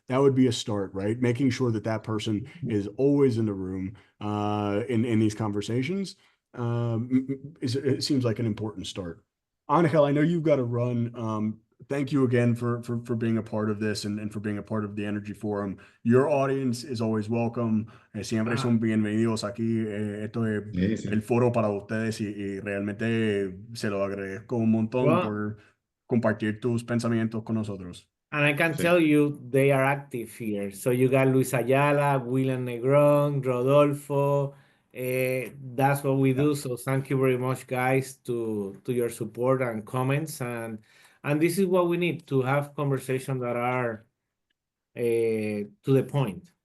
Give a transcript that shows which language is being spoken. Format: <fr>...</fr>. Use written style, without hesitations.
<en>That would be a start, right? Making sure that person is always in the room in these conversations. It seems like an important start. Angel, I know you've got to run. Thank you again for being a part of this and for being a part of the Energy Forum. Your audience is always welcome.</en> <es>Siempre son bienvenidos aquí. Esto es el foro para ustedes y realmente se lo agradezco un montón por compartir tus pensamientos con nosotros.</es> <en>And I can tell you they are active here. So you got Luis Ayala, William Negron, Rodolfo. That's what we do. So thank you very much, guys, to your support and comments. And this is what we need, to have conversations that are to the point.</en>